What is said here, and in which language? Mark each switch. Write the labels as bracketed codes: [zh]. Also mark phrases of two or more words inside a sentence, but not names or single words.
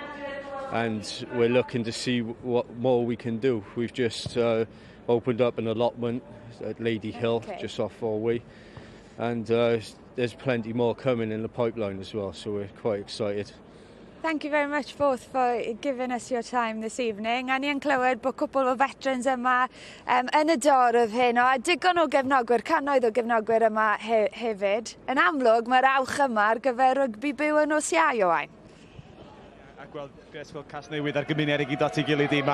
[en] And we're looking to see what more we can do. We've just opened up an allotment at Lady Hill, just off Orway, and there's plenty more coming in the pipeline as well, so we're quite excited. Thank you very much both for giving us your time this evening. [cy] A ni yn clywed bod cwpl o veterans yma yn y dorf hyn, a digon o gefnogwyr, cannoedd o gefnogwyr yma hefyd. Yn amlwg, mae'r awch yma ar gyfer rygbi byw yn Nos Iau, Owain. Gweld Casnewydd a'r gymuned i gyd at ei gilydd i.